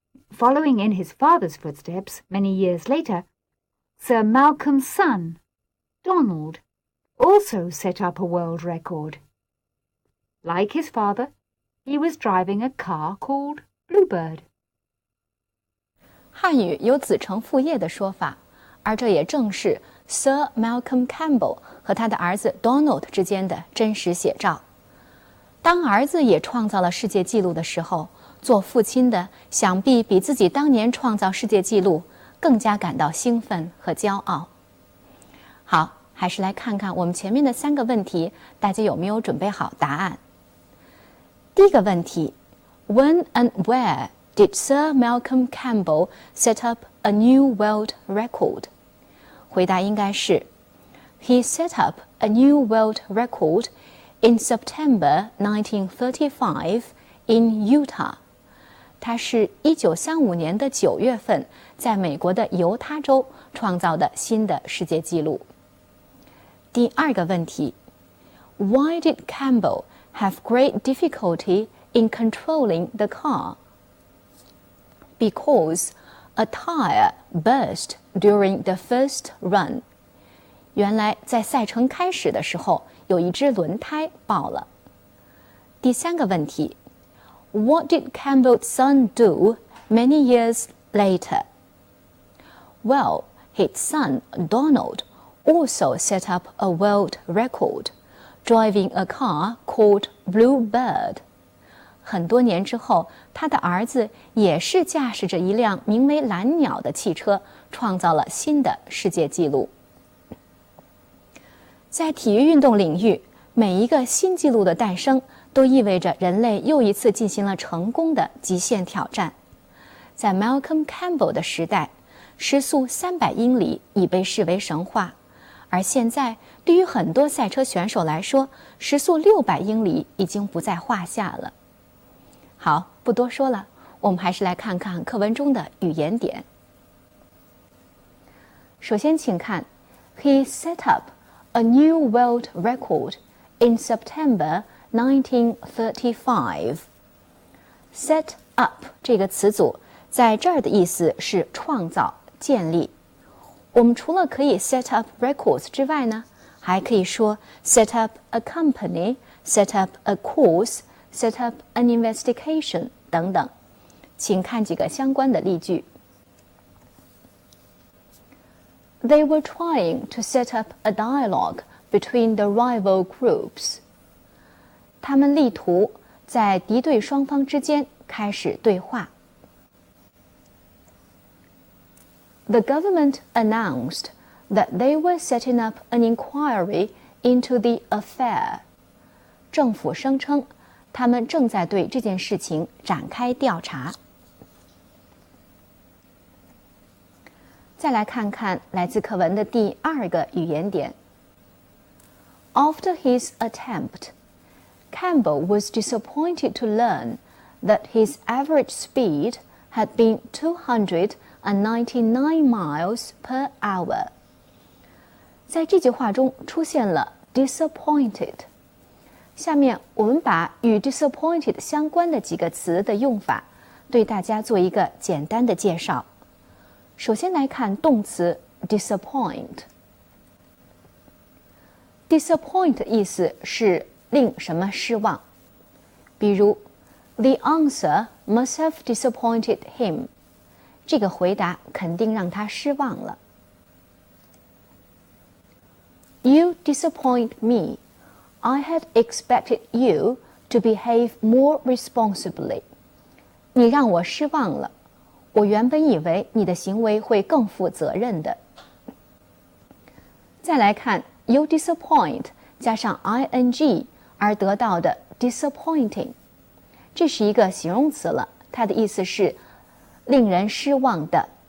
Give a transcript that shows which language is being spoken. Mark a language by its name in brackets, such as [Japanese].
[English] Following in his father's footsteps many years later, Sir Malcolm's son, Donald, also set up a world record. Like his father, he was driving a car called Bluebird. [Chinese] 汉语有子承父业的说法，而这也正是 Sir Malcolm Campbell 和他的儿子 Donald 之间的真实写照。当儿子也创造了世界纪录的时候，做父亲的想必比自己当年创造世界纪录更加感到兴奋和骄傲。好，还是来看看我们前面的3个问题，大家有没有准备好答案？第一个问题 [English] When and where did Sir Malcolm Campbell set up a new world record? [Chinese] 回答应该是 [English] He set up a new world record in September 1935 in Utah. [Chinese] 他是1935年的9月份在美国的犹他州创造的新的世界纪录。第二个问题 [English] Why did Campbell have great difficulty in controlling the car? Because a tire burst during the first run. [Chinese] 原来在赛程开始的时候，有一只轮胎爆了。第三个问题 [English] What did Campbell's son do many years later? Well, his son, Donald, also set up a world record, driving a car called Bluebird. [Chinese] 很多年之后，他的儿子也是驾驶着一辆名为蓝鸟的汽车，创造了新的世界纪录。在体育运动领域，每一个新纪录的诞生，都意味着人类又一次进行了成功的极限挑战。在 Malcolm Campbell 的时代，时速300英里已被视为神话，而现在对于很多赛车选手来说，时速600英里已经不在话下了。好，不多说了，我们还是来看看课文中的语言点。首先请看 [English] He set up a new world record in September 1935. [Chinese] Set up 这个词组在这儿的意思是创造、建立。我们除了可以 [English] set up records [Chinese] 之外呢，还可以说 [English] set up a company, set up a course, set up an investigation [Chinese] 等等。请看几个相关的例句。 [English] They were trying to set up a dialogue between the rival groups. [Chinese] 他们力图在敌对双方之间开始对话。 [English] The government announced that they were setting up an inquiry into the affair. [Chinese] 政府声称，他们正在对这件事情展开调查。再来看看来自课文的第二个语言点。 [English] After his attempt, Campbell was disappointed to learn that his average speed had been 299 miles per hour. [Chinese] 在这句话中出现了 disappointed。下面我们把与 disappointed 相关的几个词的用法，对大家做一个简单的介绍。首先来看动词 disappoint。disappoint 意思是令什么失望，比如 [English] The answer must have disappointed him. [Chinese] 这个回答肯定让他失望了。 [English] You disappoint me. I had expected you to behave more responsibly. [Chinese] 你让我失望了。我原本以为你的行为会更负责任的。再来看 you disappoint 加上 ing 而得到的 disappointing， 这是一个形容词了，它的意思是令人失望的。